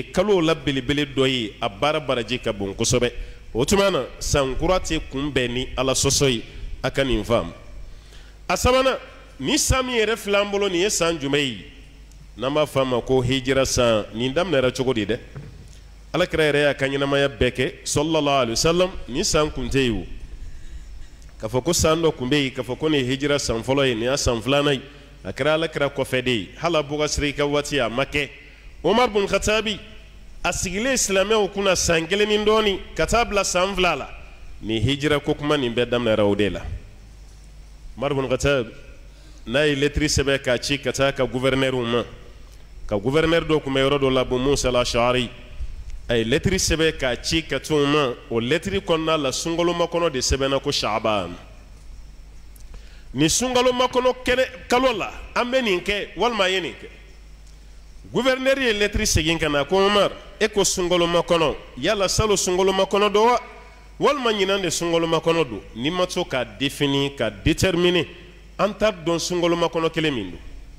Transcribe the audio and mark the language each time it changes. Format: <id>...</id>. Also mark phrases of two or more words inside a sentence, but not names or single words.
<bm>kalo la belebele dɔ ye a baara baraji ka bon kosɛbɛ o tuma na sankura tɛ kunbɛn ni ala sɔsɔ ye a ka nin faamu a sabanan ni san min yɛrɛ filɛ an bolo nin ye san jumɛn ye n'an b'a fɔ a ma ko hijira san nin daminɛra cogo di dɛ alakira yɛrɛ y'a ka ɲɛnamaya bɛɛ kɛ</bm> <ar>صلى الله عليه وسلم</ar> <bm>ni san kun tɛ yen o k'a fɔ ko san dɔ kun bɛ yen k'a fɔ ko nin ye hijira san fɔlɔ ye nin y'a san filanan ye a kɛra alakira kɔfɛ de ye hali a bɔgasiri ka waati a ma kɛ Umar bin Khattabi a sigilen silamɛw kunna san 1 ni dɔɔni ka taa bila san 2 la ni hijira ko kuma nin bɛɛ daminɛra o de la Umar bin Khattabi n'a ye lettre sɛbɛn k'a ci ka taa ka gouverneur ma ka gouverneur dɔ kun bɛ yɔrɔ dɔ la Abu Musa al-Ash'ari a ye lettre sɛbɛn k'a ci ka t'o ma o lettre kɔnɔna la sunkalomakɔnɔ de sɛbɛnna ko Sha'ban ni sunkalomakɔnɔ kalo la an bɛ nin kɛ walima a ye nin kɛ gouverneur ye lettre segin ka na ko Umar e ko sunkalomakɔnɔ yala salo sunkalomakɔnɔ don wa walima ɲinan de sunkalomakɔnɔ don ni ma to ka définir ka déterminer an t'a dɔn sunkalomakɔnɔ kelen min don</bm>